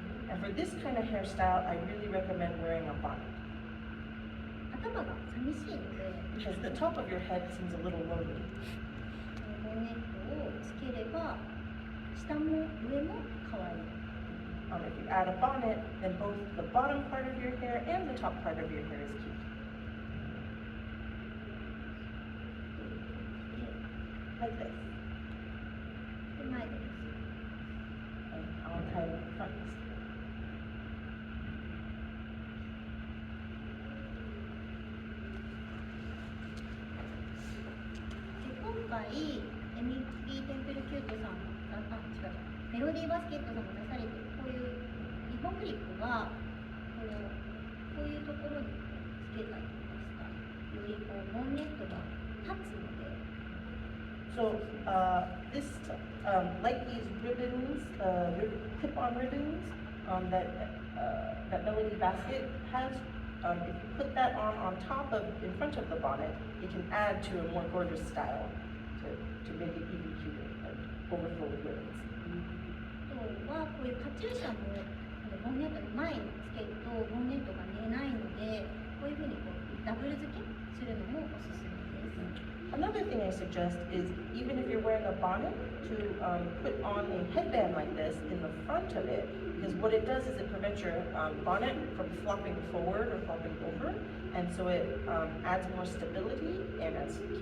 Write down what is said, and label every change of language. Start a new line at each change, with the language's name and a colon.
English: And for this kind of hairstyle, I really recommend wearing a bonnet
Japanese: 頭が寂しいので、
English: because the top of your head seems a little lonely.
Japanese: ボンネットをつければ下も上も可愛い。
English: If you add a bonnet, then both the bottom part of your hair and the top part of your hair is cute. Like this. And I'll tie the front.
Japanese: で今回エミリー・テンプルキュートさんメロディーバスケットさんも出されてるこういうリボンクリップはこういうところにつけたりとかしたらよりこうボンネットが立つので。
English: So this, like these ribbons, clip-on ribbons that Melody Basket has, if you put that on top of, in front of the bonnet, it can add to a more gorgeous style to make it even cuter, like overflow with ribbons.
Japanese: あとはこういうカチューシャもボンネットの前につけるとボンネットが寝ないのでこういうふうにこうダブル付けするのもおすすめです。
English: Another thing I suggest is even if you're wearing a bonnet, to put on a headband like this in the front of it, because what it does is it prevents your bonnet from flopping forward or flopping over, and so it adds more stability and adds